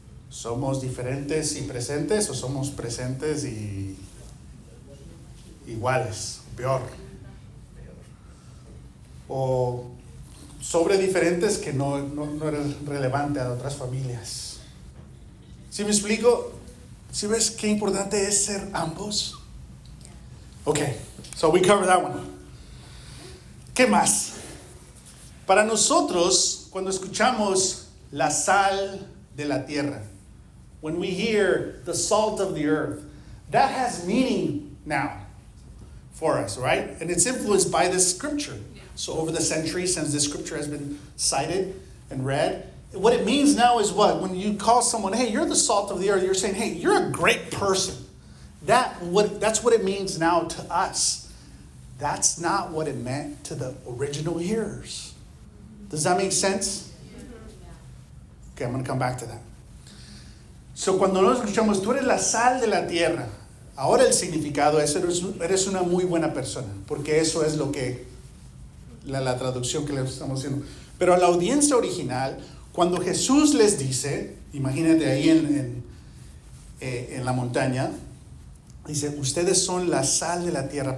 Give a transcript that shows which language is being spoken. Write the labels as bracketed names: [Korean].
[Spanish] ¿Somos diferentes y presentes o somos presentes y iguales? Peor. O sobre diferentes que no eres relevante a otras familias. ¿Sí me explico? ¿Sí ves qué importante es ser ambos? [English] Okay, so we covered that one. [Spanish] ¿Qué más? Para nosotros, cuando escuchamos la sal de la tierra, [English] when we hear the salt of the earth, that has meaning now for us, right? And it's influenced by this scripture. So over the centuries, since this scripture has been cited and read, what it means now is what? When you call someone, hey, you're the salt of the earth, you're saying, hey, you're a great person. That's what it means now to us. That's not what it meant to the original hearers. Does that make sense? Okay, I'm going to come back to that. [Spanish] So cuando nos escuchamos, tú eres la sal de la tierra, ahora el significado es, eres una muy buena persona, porque eso es lo que, la traducción que le estamos haciendo. Pero a la audiencia original, cuando Jesús les dice, imagínate ahí en la montaña, dice, ustedes son la sal de la tierra.